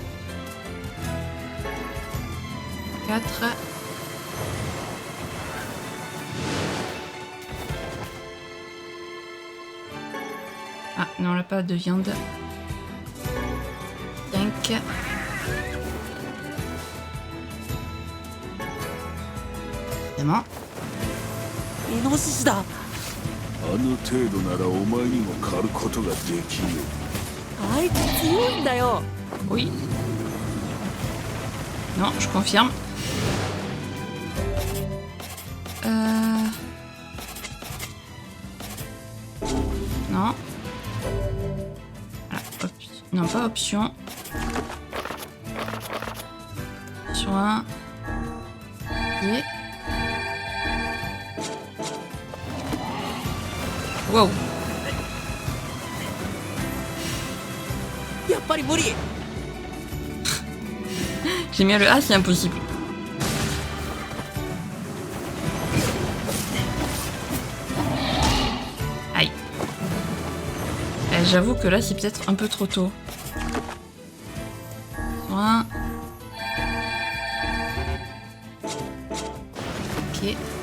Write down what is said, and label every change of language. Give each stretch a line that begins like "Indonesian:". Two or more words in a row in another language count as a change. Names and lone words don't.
French: 4. Ah, non, là, pas de viande. 5. C'est bon.
Japanese: イノシシだ。あの程度ならお前にも狩ることができる。あいつ強いんだよ。
French: Oui. Non, je confirme. Non. Voilà, non, pas option. Soin. Et... Wow.
Japanese: やっぱり無理。
French: J'ai mis le A, c'est impossible. Aïe. J'avoue que là, c'est peut-être un peu trop tôt. Soin. Ok.